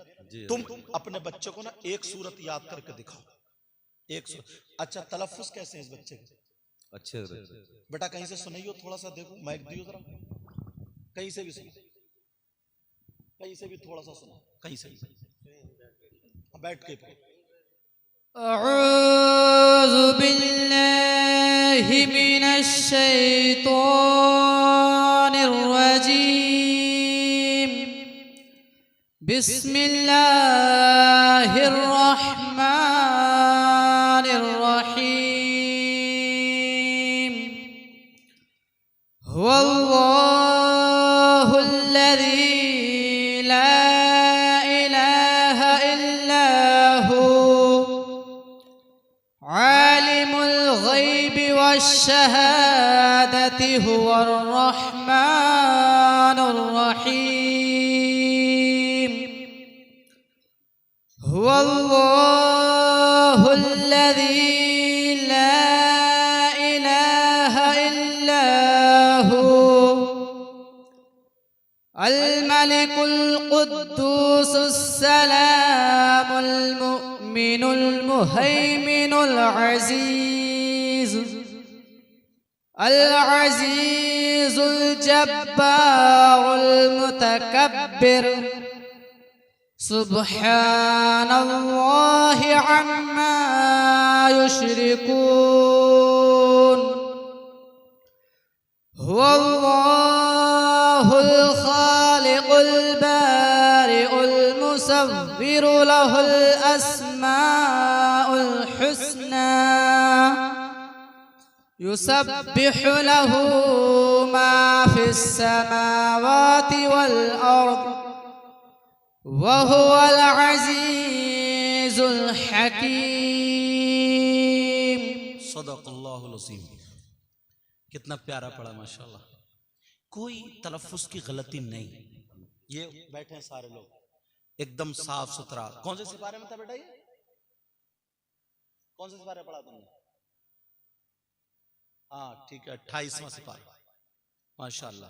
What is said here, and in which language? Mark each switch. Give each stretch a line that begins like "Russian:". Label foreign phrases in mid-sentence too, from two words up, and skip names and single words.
Hindi: तुम अपने बच्चे को ना एक सूरत याद करके दिखाओ, एक सूरत। अच्छा, तलफ्फुज कैसे है इस बच्चे के? अच्छे बेटा कहीं से सुनाइयो, थोड़ा सा देखो, माइक दियो जरा, कहीं से भी सुनो, कहीं से भी थोड़ा सा सुनो, कहीं से भी बैठ के पढ़ो।
Arabic: أعوذ بالله من الشيطان الرجيم. بسم الله الرحمن الرحيم. هو الله الذي لا إله إلا هو عالم الغيب والشهادة هو الرحمن الرحيم. هو الله الذي لا إله إلا هو الملك القدوس السلام المؤمن المهيمن العزيز العزيز الجبار المتكبر. سبحان الله عما يشركون. هو الله الخالق البارئ المصور له الأسماء الحسنى. يسبح له ما في السماوات والأرض وهو العزيز الحكيم. صدق الله العظيم.
Hindi: कितना प्यारा पढ़ा माशाल्लाह, कोई तलफ्फुज की गलती नहीं। ये बैठे हैं सारे लोग एकदम साफ सुथरा। कौन से सिपारे में था बेटा ये? कौन से सिपारे पढ़ा तुमने? हाँ ठीक है, 28वां सिपारा माशाल्लाह।